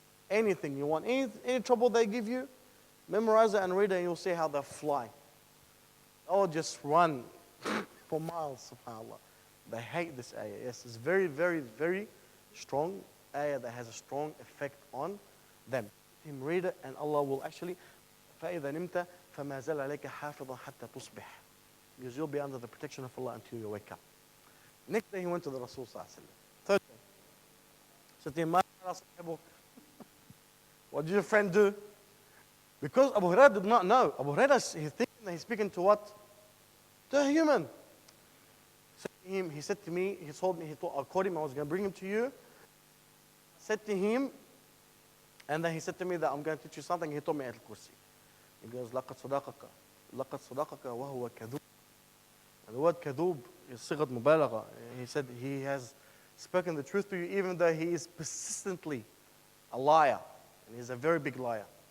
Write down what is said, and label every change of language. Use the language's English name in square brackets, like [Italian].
[English] Anything you want, any trouble they give you, memorize it and read it, and you'll see how they fly. Or just run for miles, subhanAllah. They hate this ayah. Yes, it's very, very, very strong ayah that has a strong effect on them. Him read it, and Allah will actually, [Arabic] فَإِذَا نِمْتَ فَمَا زَلَ عَلَيْكَ حَافِظًا حَتَّى تُصْبِحْ. [English] Because you'll be under the protection of Allah until you wake up. Next day he went to the Rasul sallallahu alaihi wasallam. Third day, said to him, what did your friend do? Because Abu Hurairah did not know. Abu Hurairah, he's thinking that he's speaking to what? To a human. He said to me, he told me, I called him, I was going to bring him to you. I said to him, and then he said to me that I'm going to teach you something. He told me Ayatul Kursi. He goes, [Arabic] لَقَدْ صَدَقَكَ وَهُوَ كَذُوبٌ. [English] And the word kadhub is sighat mubalagha. He said he has spoken the truth to you even though he is persistently a liar. And he's a very big liar.